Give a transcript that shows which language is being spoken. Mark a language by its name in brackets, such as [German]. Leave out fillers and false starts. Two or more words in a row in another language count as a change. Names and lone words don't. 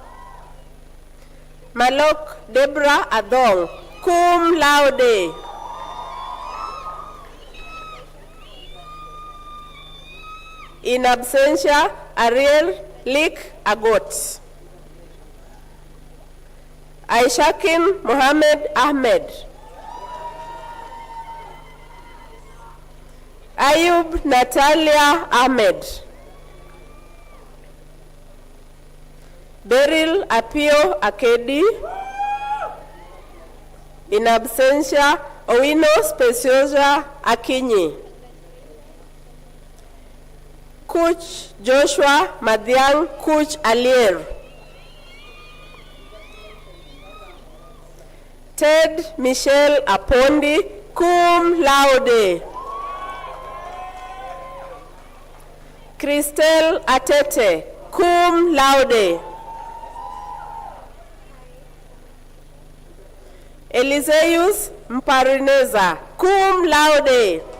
[English] Malok Debra Adong, [Latin] cum laude. In absentia, [English] Ariel Lik Agot. Aishakin Mohammed Ahmed. Ayub Natalia Ahmed. Beryl Apio Akedi. [Latin] In absentia, [English] Owino Speciosa Akinyi. Kuch Joshua Madiang Kuch Alier. Ted Michelle Apondi [Latin] cum laude. [English] Christelle Atete [Latin] cum laude. [English] Eliseus Mparineza [Latin] cum laude.